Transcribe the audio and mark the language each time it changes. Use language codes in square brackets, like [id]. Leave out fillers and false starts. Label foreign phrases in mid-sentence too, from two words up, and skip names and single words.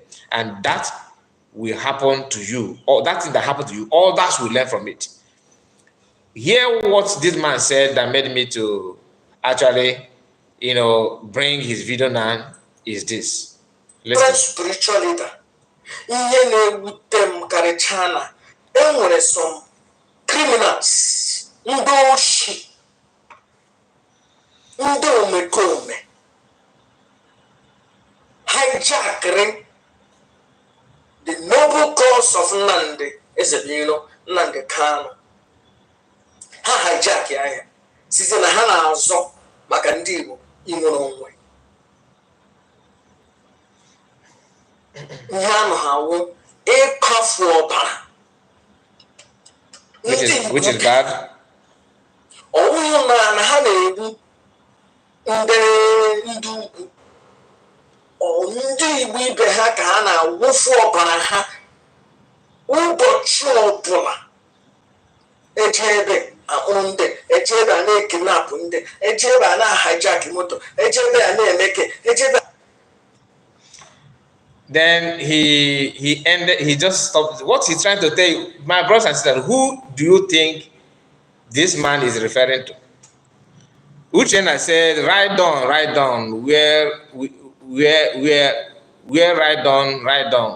[en] And that will happen to you, or that thing that happened to you, all that will learn from it. Hear what this man said that made me to actually, bring his video now is this. Listen. Spiritual leader. [ig] Ihe na-ewute m karịchaa na enwere [en] some criminals, [ig] ndị oshi, ndị omekome, [en] hijackering the noble cause of Nnamdi Ezebiro, Nnamdi Kanu. [ig] Ha hijack ya site na ha na-azọ maka ndị Igbo inwere onwe. Ihe anọ ha wụ ịkwafu ọbara. [en] Which is bad. [ig] Ọwụghị na ha na-egbu ndị ugwu. Ndị Igbo ibe ha ka ha na-awụfu ọbara ha ụbọchị ọbụla. Ejebe akpụrụ ndị, ejebe a na-ekidnapụ ndị, ejebe a na-hijack moto, ejebe a na-emeke, ejebe. [en] Then he just stopped. What he's trying to tell you, my brothers and sisters, who do you think this man is referring to? Uchenna said, write down, where write down.